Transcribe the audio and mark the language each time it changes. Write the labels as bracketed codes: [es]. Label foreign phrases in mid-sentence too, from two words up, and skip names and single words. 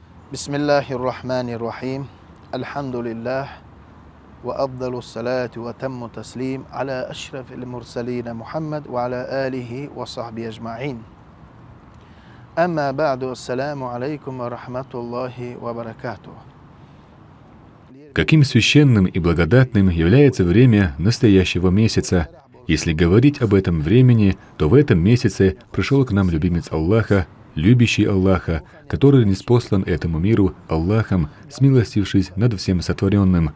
[ar] بسم الله الرحمن الرحيم الحمد لله وأفضل الصلاة وتم التسليم على أشرف المرسلين محمد وعلى آله وصحبه أجمعين أما بعد السلام عليكم ورحمة الله وبركاته. [ru] Каким священным и благодатным является время настоящего месяца. Если говорить об этом времени, то в этом месяце пришел к нам любимец Аллаха, любящий Аллаха, который ниспослан этому миру Аллахом, смилостившись над всем сотворенным.